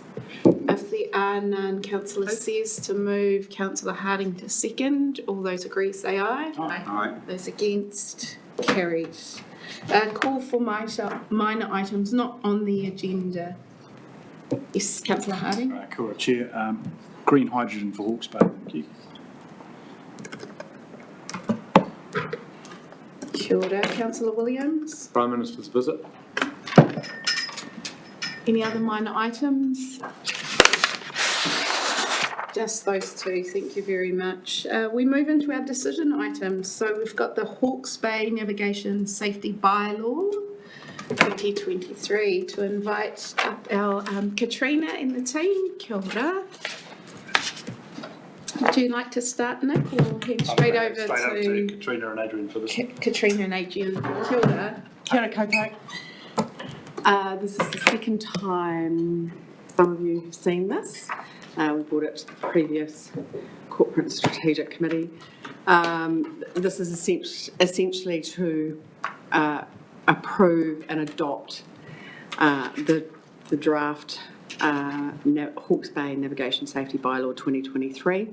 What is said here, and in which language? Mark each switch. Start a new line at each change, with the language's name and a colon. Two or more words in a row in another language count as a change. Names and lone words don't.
English: If there are none, Councillor Sears to move, Councillor Harding to second. All those agree say aye. Aye. Those against, carried. Call for minor items not on the agenda. Yes, Councillor Harding.
Māori: Kia ora,
English: Chair. Green hydrogen for Hawke's Bay. Thank you.
Māori: Kia ora,
English: Councillor Williams. Prime Minister's visit. Any other minor items? Just those two, thank you very much. We move into our decision items. So we've got the Hawke's Bay Navigation Safety Bylaw 2023 to invite up our Katrina and the team.
Māori: Kia ora.
English: Would you like to start, Nick, or head straight over to Katrina and Adrian for this. Katrina and Adrian?
Māori: Kia ora. Kia ora koutou.
English: This is the second time some of you have seen this. We brought it to the previous Corporate Strategic Committee. This is essentially to approve and adopt the draft Hawke's Bay Navigation Safety Bylaw 2023.